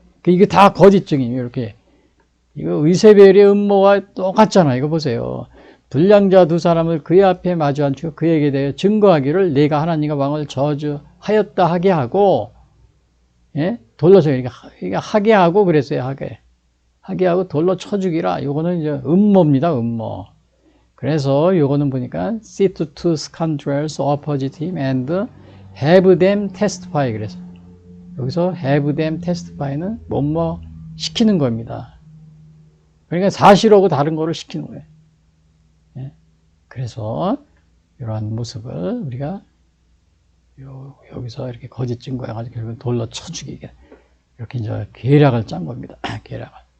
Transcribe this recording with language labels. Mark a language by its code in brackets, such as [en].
[ko] 이게 다 거짓 증인이에요. 이렇게 이거 의세벨의 음모와 똑같잖아요. 이거 보세요. 불량자 두 사람을 그의 앞에 마주 앉히고 그에게 대해 증거하기를 내가 하나님과 왕을 저주하였다 하게 하고, 예? 돌로 쳐, 이게 하게 하고 그랬어요. 하게 하고 돌로 쳐 죽이라. 요거는 이제 음모입니다. 음모. 그래서 요거는 보니까 [en] sit to scoundrels opposite him and have them testify. [ko] 그래서 여기서 [en] have them testify [ko] 는 뭐뭐 시키는 겁니다. 그러니까 사실하고 다른 거를 시키는 거예요. 예? 그래서 이러한 모습을 우리가 여기서 이렇게 거짓 증거해가지고 결국 돌로 쳐 죽이게 이렇게 이제 계략을 짠 겁니다. 계략을.